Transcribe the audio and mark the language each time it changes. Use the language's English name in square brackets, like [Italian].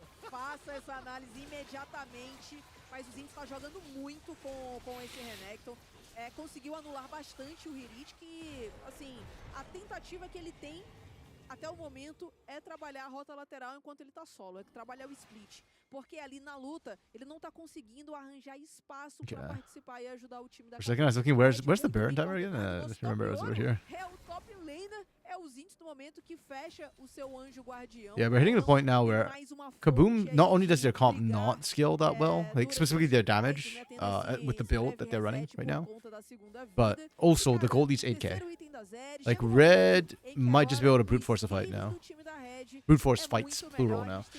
[Portuguese] Faça essa análise imediatamente, mas o Zinz está jogando muito com esse Renekton. Conseguiu anular bastante o Hirit, que, assim, a tentativa que ele tem até o momento é trabalhar a rota lateral enquanto ele tá solo, é trabalhar o split. Porque ali na luta, ele não tá conseguindo arranjar espaço para participar e ajudar o time da... [English] For a second I was looking, where's the Baron timer again? I just remember it was over here. [Portuguese] É o top laner, é o Zinz no momento que fecha o seu anjo guardião. [English] Yeah, we're hitting the point now where Kaboom, not only does their comp not scale that well, like specifically their damage with the build that they're running right now, but also the gold leads 8k. Like Red might just be able to brute force a fight now. Brute force fights, plural now.